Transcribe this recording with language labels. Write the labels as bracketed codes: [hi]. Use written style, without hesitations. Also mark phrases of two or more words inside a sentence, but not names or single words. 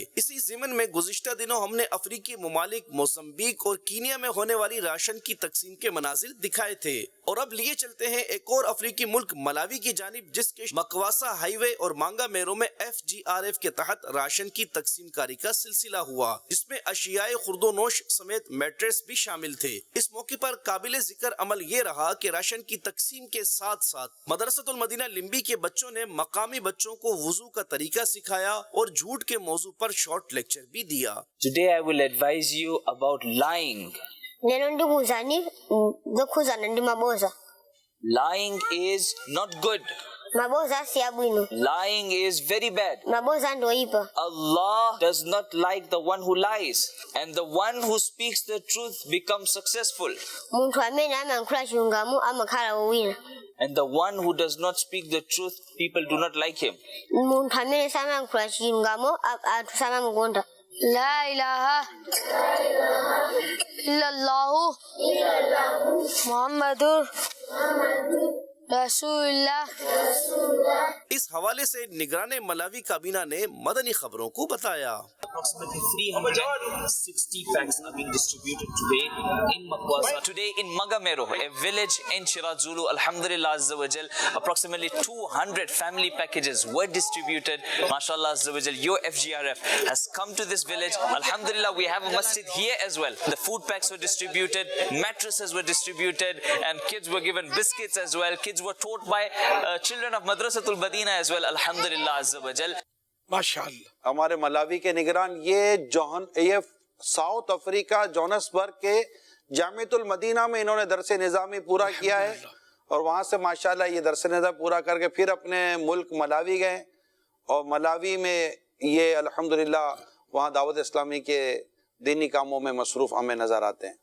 [ur] اسی ضمن میں گزشتہ دنوں ہم نے افریقی ممالک موزمبیق اور کینیا میں ہونے والی راشن کی تقسیم کے مناظر دکھائے تھے، اور اب لیے چلتے ہیں ایک اور افریقی ملک ملاوی کی جانب، جس کے مکواسا ہائی وے اور مانگا میرو میں FGRF کے تحت راشن کی تقسیم کاری کا سلسلہ ہوا، جس میں اشیاء خرد و نوش سمیت میٹریس بھی شامل تھے۔ اس موقع پر قابل ذکر عمل یہ رہا کہ راشن کی تقسیم کے ساتھ ساتھ مدرسۃ المدینہ لمبی کے بچوں نے مقامی بچوں کو وضو کا طریقہ سکھایا اور جھوٹ کے موضوع پر [en] short lecture [ur] بھی دیا۔ [en] Today I will advise you about lying. [ny] Lelo ndikuzani ndokhuzana ndi maboza. [en] Lying is not good. [ny] Maboza si abwino. [en] Lying is very bad. [ny] Maboza ndoipa. [en] Allah does not like the one who lies, and the one who speaks the truth becomes successful, [ny] Muntu amene amankhula chilungamo amakhala wowina. [en] and the one who does not speak the truth, people do not like him. [ny] Muntu amene samankhula chilungamo anthu samamukonda. [ar] لا إله إلا الله محمد رسول الله۔ [ur] اس حوالے سے نگران ملاوی کابینہ نے مدنی خبروں کو بتایا۔ [en] Approximately 360 packs are being distributed today in Makwasa. Today in Magamero, a village in Shiraz Zulu, [ar] الحمد لله عز وجل, [en] approximately 200 family packages were distributed. [ar] ما شاء الله عز وجل, [en] your FGRF has come to this village. Alhamdulillah, we have a masjid here as well. The food packs were distributed, mattresses were distributed, and kids were given biscuits as well. Kids were taught by children of Madrasatul Madina as well. [ar] الحمد لله عز وجل. [ur] ماشاءاللہ۔ ہمارے ملاوی کے نگران یہ ساؤتھ افریقہ جونسبرگ کے جامعۃ المدینہ میں انہوں نے درس نظامی پورا کیا ہے، اور وہاں سے ماشاءاللہ یہ درس نظام پورا کر کے پھر اپنے ملک ملاوی گئے، اور ملاوی میں یہ الحمدللہ وہاں دعوت اسلامی کے دینی کاموں میں مصروف ہمیں نظر آتے ہیں۔